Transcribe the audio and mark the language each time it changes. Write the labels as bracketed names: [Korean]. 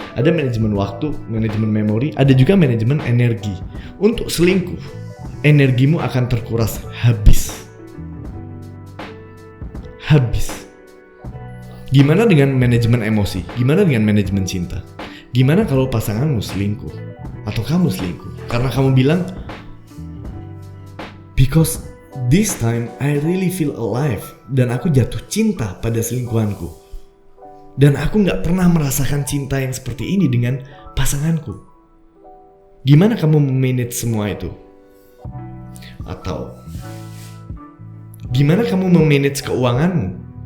[Indonesian] Ada manajemen waktu, manajemen memori, ada juga manajemen energi. Untuk selingkuh, energimu akan terkuras habis. habis. Gimana dengan manajemen emosi? Gimana dengan manajemen cinta? Gimana kalau pasanganmu selingkuh? Atau kamu selingkuh? Karena kamu bilang, [English] because this time I really feel alive. [Indonesian] Dan aku jatuh cinta pada selingkuhanku. Dan aku gak pernah merasakan cinta yang seperti ini dengan pasanganku. Gimana kamu memanage semua itu? Atau gimana kamu memanage keuanganmu?